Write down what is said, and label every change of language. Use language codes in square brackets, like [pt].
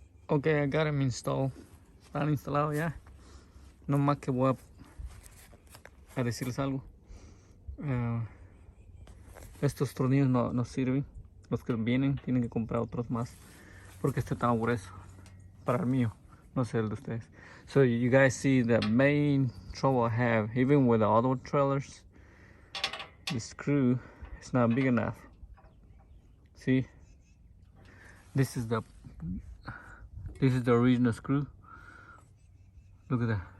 [en] Okay, I got them installed. [es] Están instalados ya. No más que voy a decirles algo. Estos tornillos no sirven. Los que vienen tienen que comprar otros más, porque este está grueso para el mío, no sé el de ustedes. [en] So you guys see the main trouble I have, even with the other trailers, the screw is not big enough. See, this is the original screw. Look at that.